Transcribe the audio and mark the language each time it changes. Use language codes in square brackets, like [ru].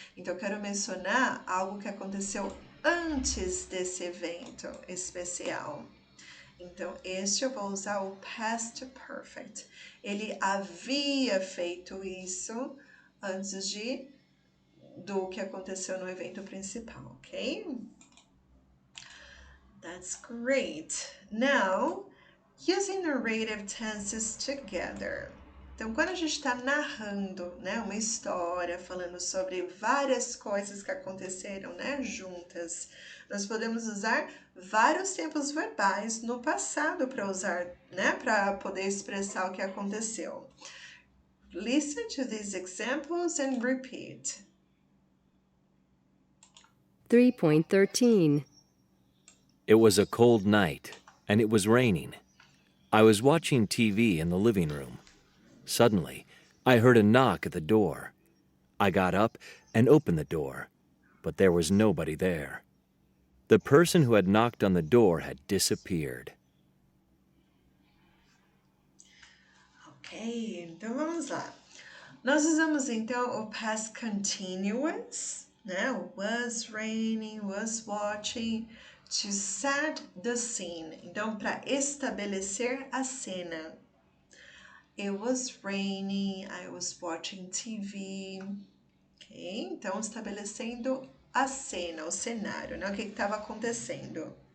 [pt] Então, eu quero mencionar algo que aconteceu antes desse evento especial. Então, este eu vou usar o past perfect. Ele havia feito isso antes do que aconteceu no evento principal, ok? [en] That's great. Now, using narrative tenses together. [pt] Então, quando a gente está narrando, né, uma história, falando sobre várias coisas que aconteceram, né, juntas, nós podemos usar vários tempos verbais no passado para usar, né, para poder expressar o que aconteceu. [en] Listen to these examples and repeat. 3.13. It was a cold night, and it was raining. I was watching TV in the living room. Suddenly, I heard a knock at the door. I got up and opened the door, but there was nobody there. The person who had knocked on the door had disappeared. [pt] Ok, então vamos lá. Nós usamos então o past continuous, né? [en] Was raining, was watching, to set the scene. [pt] Então, para estabelecer a cena. [en] It was raining, I was watching TV. [pt] Ok, então estabelecendo a cena, o cenário, né? O que estava acontecendo.